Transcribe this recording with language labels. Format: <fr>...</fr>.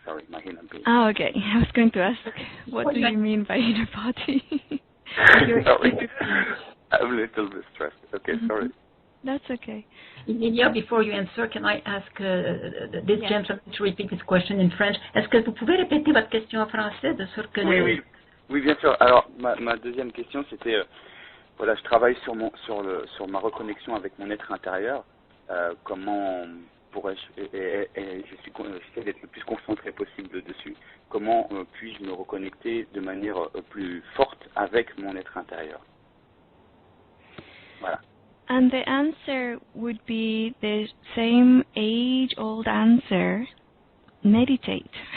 <en>Oh, okay. I was going to ask, what do you mean by inner body? Sorry. I'm a little bit stressed. Okay, sorry. That's okay. Lilia, before you answer, can I ask this gentleman to repeat this question in French?</en> <fr>Est-ce que vous pouvez répéter votre question en français de sorte que Oui, bien sûr. Alors, ma deuxième question, c'était, voilà, je travaille sur ma reconnexion avec mon être intérieur. Comment pourrais-je, et j'essaie d'être le plus concentré possible dessus. Comment puis-je me reconnecter de manière plus forte avec mon être intérieur? Voilà.</fr> <en>And the answer would be the same age-old answer: meditate.</en>